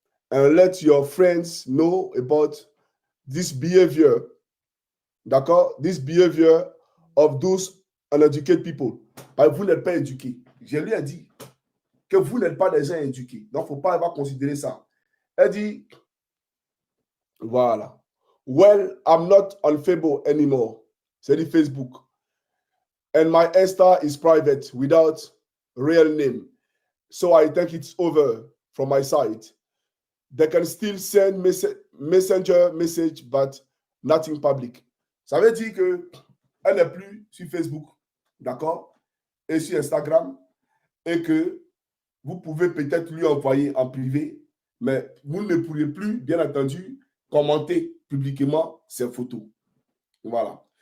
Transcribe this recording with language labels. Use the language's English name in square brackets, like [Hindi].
[English] And let your friends know about this behavior. [French] D'accord? [English] This behavior of those uneducated people. [French] Parce que vous n'êtes pas éduqués. Je lui ai dit que vous n'êtes pas des gens éduqués. Donc, il ne faut pas considérer ça. Elle dit, voilà. [English] Well, I'm not on Facebook anymore. [French] C'est dit Facebook. [English] And my Insta is private without real name. So I think it's over from my side. They can still send messenger message, but nothing public. [French] Ça veut dire qu'elle n'est plus sur Facebook, d'accord, et sur Instagram, et que vous pouvez peut-être lui envoyer en privé, mais vous ne pourrez plus, bien entendu, commenter publiquement ses photos. Voilà.